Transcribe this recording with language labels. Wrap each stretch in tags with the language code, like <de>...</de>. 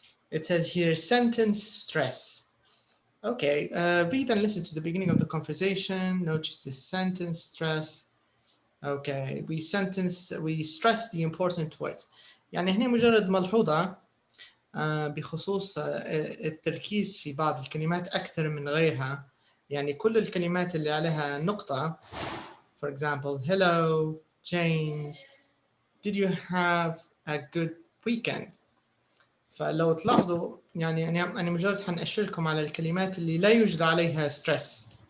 <en>It says here sentence stress. Okay, read and listen to the beginning of the conversation. Notice the sentence stress. Okay, we stress the important words.</en> <ar>يعني هنا مجرد ملحوظة بخصوص التركيز في بعض الكلمات أكثر من غيرها. يعني كل الكلمات اللي عليها نقطة.</ar> <en>For example, hello, James. Did you have a good weekend?</en> <ar>فلو تلاحظوا يعني أنا مجرد حنأشر لكم على الكلمات اللي لا يوجد عليها stress.</ar>